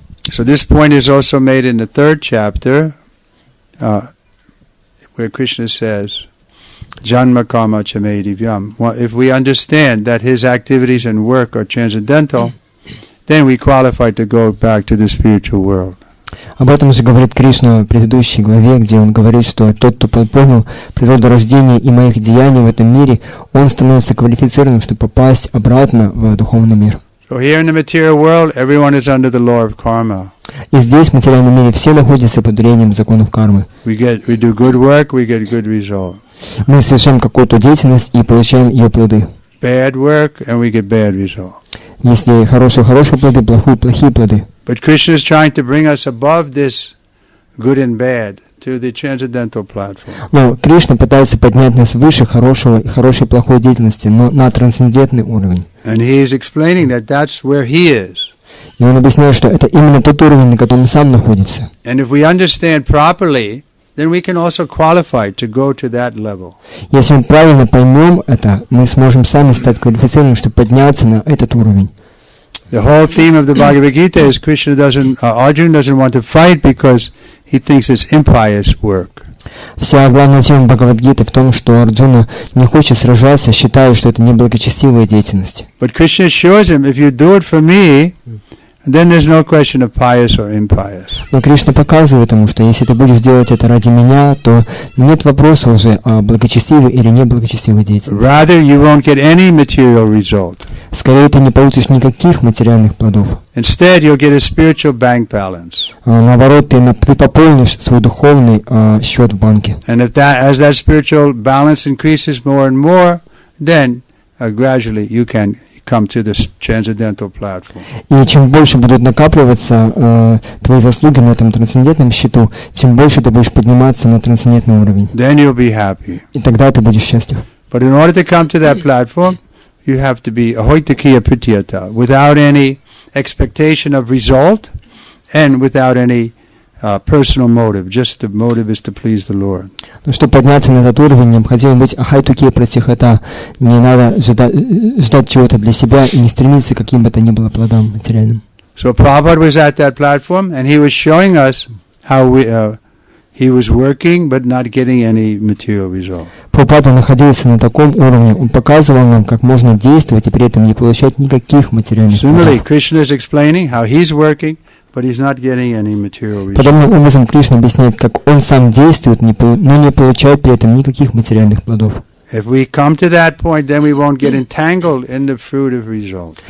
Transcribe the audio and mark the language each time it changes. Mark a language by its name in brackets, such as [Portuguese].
[English] So this point is also made in the third chapter, where Krishna says, [Sanskrit] Janma karma chame divyam. [English] If we understand that his activities and work are transcendental, then we qualify to go back to the spiritual world. [Russian] Об этом же говорит Кришна в предыдущей главе, где он говорит, что тот, кто понял природу рождения и моих деяний в этом мире, он становится квалифицированным, чтобы попасть обратно в духовный мир. [English] So here in the material world, everyone is under the law of karma. [Russian] И здесь, в материальном мире, все находятся под влиянием законов кармы. [English] We do good work, we get good result. [Russian] Мы совершаем какую-то деятельность и получаем ее плоды. [English] Bad work, and we get bad result. [Russian] Если хорошие плоды, плохие плоды. [English] But Krishna is trying to bring us above this good and bad to the transcendental platform. [Russian] Но Кришна пытается поднять нас выше хорошей и плохой деятельности, но на трансцендентный уровень. [English] And he is explaining that that's where he is. [Russian] И он объясняет, что это именно тот уровень, на котором он сам находится. [English] And if we understand properly, then we can also qualify to go to that level. [Russian] Если мы правильно поймем это, мы сможем сами стать квалифицированными, чтобы подняться на этот уровень. [English] The whole theme of the Bhagavad Gita is Arjuna doesn't want to fight because he thinks it's impious work. [Russian] Вся главная тема Бхагавад-гиты в том, что Арджуна не хочет сражаться, считая, что это неблагочестивая деятельность. [English] But Krishna assures him, if you do it for me, then there's no question of pious or impious. [Russian] Но Кришна показывает ему, что если ты будешь делать это ради меня, то нет вопроса уже о благочестивой или неблагочестивой деятельности. [English] Rather, you won't get any material result. [Russian] Скорее, ты не получишь никаких материальных плодов. [English] Instead, you'll get a spiritual bank balance. [Russian] Наоборот, ты пополнишь свой духовный счет в банке. [English] And as that spiritual balance increases more and more, then gradually you can come to this transcendental platform. [Russian] И чем больше будут накапливаться твои заслуги на этом трансцендентном счету, тем больше ты будешь подниматься на трансцендентный уровень. [English] Then you'll be happy. [Russian] И тогда ты будешь счастлив. [English] But in order to come to that platform, you have to be ahoitakiya pritiyata, without any expectation of result and without any personal motive. Just the motive is to please the Lord. [Russian] Но чтобы подняться на этот уровень, необходимо быть ахайтукия пратихата. Не надо ждать чего-то для себя и не стремиться к каким бы то ни было плодам материальным. [English] So Prabhupada was at that platform and he was showing us how he was working but not getting any material result. [Russian] Прабхупада находился на таком уровне, он показывал нам, как можно действовать и при этом не получать никаких материальных плодов. [English] Similarly, Krishna is explaining how he's working, but he's not getting any material result. [Russian] Подобным образом Кришна объясняет, как он сам действует, но не получает при этом никаких материальных плодов. [English] If we come to that point, then we won't get entangled in the fruit of result.